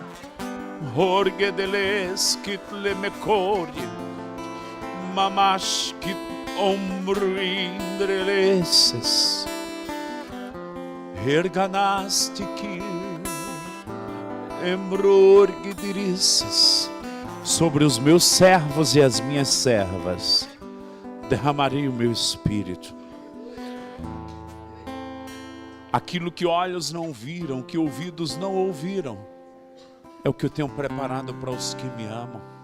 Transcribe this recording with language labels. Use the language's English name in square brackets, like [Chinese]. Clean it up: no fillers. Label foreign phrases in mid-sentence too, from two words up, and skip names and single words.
[Portuguese] Horgedeles kitle mekori. Mamash kit ombrindreleses. Herganastiki. Embrorgedirises. Sobre os meus servos e as minhas servas derramarei o meu espírito. Aquilo que olhos não viram, que ouvidos não ouviram, é o que eu tenho preparado para os que me amam.